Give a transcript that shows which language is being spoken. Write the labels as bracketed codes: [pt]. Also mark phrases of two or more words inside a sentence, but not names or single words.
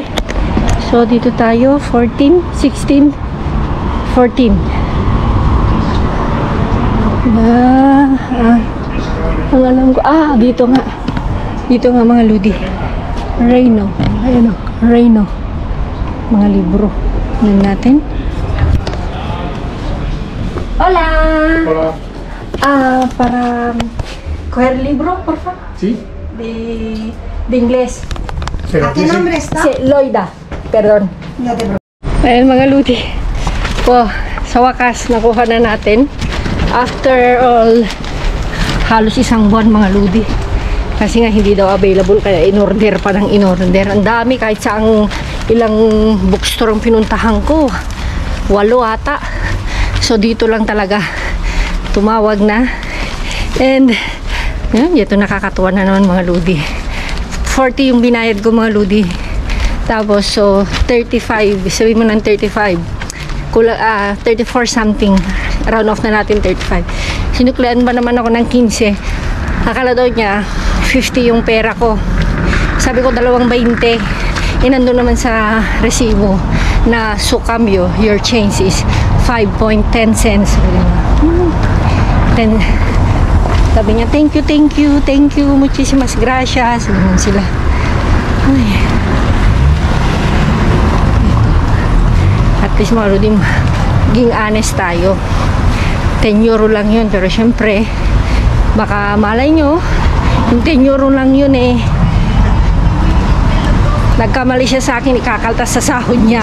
[tl] So, dito tayo, 14, 16, 14. Ang alam ko, dito nga. Dito nga mga ludi. Reyno. Ayan o, Reyno. Mga libro. Tingnan natin. [es] Hola! Hola. Para coger libro, por favor. ¿Sí? De inglés. Pero ¿A qué nombre está? Sí, Loida. Perdón. No te preocupes. [tl] Ayan mga ludi. Sa wakas, nakuha na natin. [en] After all, [tl] halos isang buwan mga ludi. Kasi nga hindi daw available, kaya in-order pa ng in-order. Ang dami, kahit sa ilang bookstore ang pinuntahan ko. 8 ata. So dito lang talaga tumawag na. And yun, ito nakakatuwa na naman mga ludi. 40 yung binayad ko mga ludi. Tapos so 35, sabi mo ng 35. 34 something. [en] Round off [tl] na natin 35. Sinuklian ba naman ako ng 15. Akala daw niya 50 yung pera ko. Sabi ko 2.20. Nandun naman sa resibo na sukambyo, [en] your change is 5.10 cents. [tl] Then sabi niya, [en] thank you, [es] muchísimas gracias. [tl] Ganun sila. Ay. [en] At least [tl] marunong maging honest tayo. 10 euro lang yun, pero syempre baka malay nyo yung 10 euro lang yun nagkamali siya sa akin, ikakaltas sa sahod niya.